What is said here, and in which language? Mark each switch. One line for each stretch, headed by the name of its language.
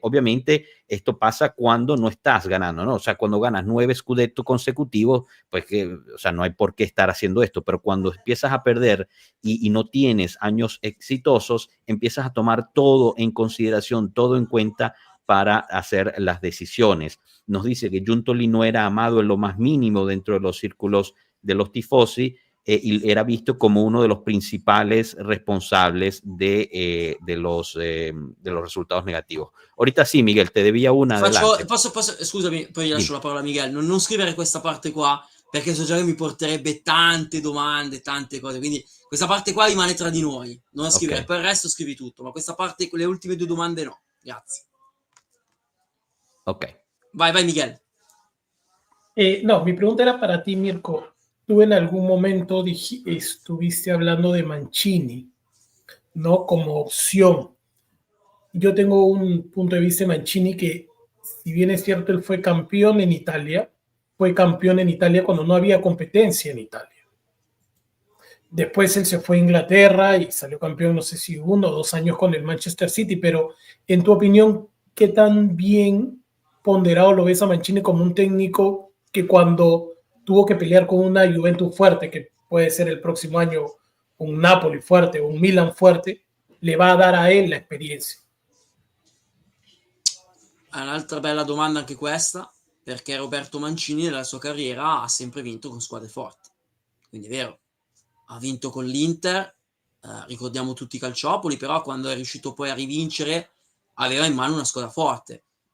Spanish: Obviamente esto pasa cuando no estás ganando, ¿no? O sea, cuando ganas 9 scudetto consecutivos, pues que, o sea, no hay por qué estar haciendo esto, pero cuando empiezas a perder y no tienes años exitosos, empiezas a tomar todo en consideración, todo en cuenta para hacer las decisiones. Nos dice que Giuntoli no era amado en lo más mínimo dentro de los círculos de los tifosi, y era visto como uno de los principales responsables de los resultados negativos. Ahorita sì, Miguel, te debía una.
Italian: Posso, scusami, poi lascio la parola a Miguel. Non scrivere questa parte qua, perché so già che mi porterebbe tante domande, tante cose, quindi questa parte qua rimane tra di noi, non scrivere, okay. Poi il resto scrivi tutto, ma questa parte, le ultime 2 domande no, grazie. Ok. Vai Miguel.
Spanish: No, mi pregunta era para ti, Mirko. Tú en algún momento estuviste hablando de Mancini, ¿no? Como opción. Yo tengo un punto de vista de Mancini que, si bien es cierto, él fue campeón en Italia cuando no había competencia en Italia. Después él se fue a Inglaterra y salió campeón, no sé si 1 o 2 años con el Manchester City, pero en tu opinión, ¿qué tan bien ponderado lo ves a Mancini como un técnico que cuando tuvo que pelear con una Juventus fuerte, que puede ser el próximo año un Napoli fuerte o un Milan fuerte, le va a dar a él la esperienza?
Italian: Un'altra bella domanda anche questa, perché Roberto Mancini nella sua carriera ha sempre vinto con squadre forti, quindi è vero, ha vinto con l'Inter, ricordiamo tutti i calciopoli, però quando è riuscito poi a rivincere aveva in mano una squadra forte.